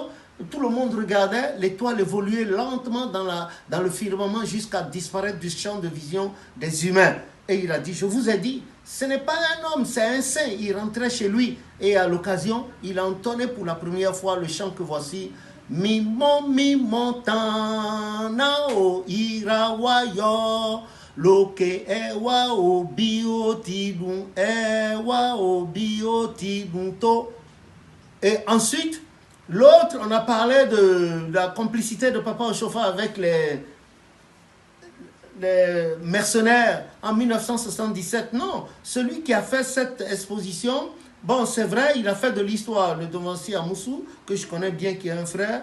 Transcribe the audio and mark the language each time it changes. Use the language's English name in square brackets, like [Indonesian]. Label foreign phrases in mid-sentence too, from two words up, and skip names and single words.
[French] Tout le monde regardait, l'étoile évoluait lentement dans le firmament jusqu'à disparaître du champ de vision des humains. Et il a dit, je vous ai dit, ce n'est pas un homme, c'est un saint. Il rentrait chez lui et à l'occasion, il a entonné pour la première fois le chant que voici. [Yoruba] Mi montana o irawayo, loke ewa o biotidun ewa o biotidun to. [French] Et ensuite, l'autre, on a parlé de la complicité de Papa Chauffard avec les mercenaires en 1977. Non, celui qui a fait cette exposition, bon, c'est vrai, il a fait de l'histoire, le devancier Amoussou, que je connais bien, qui est un frère.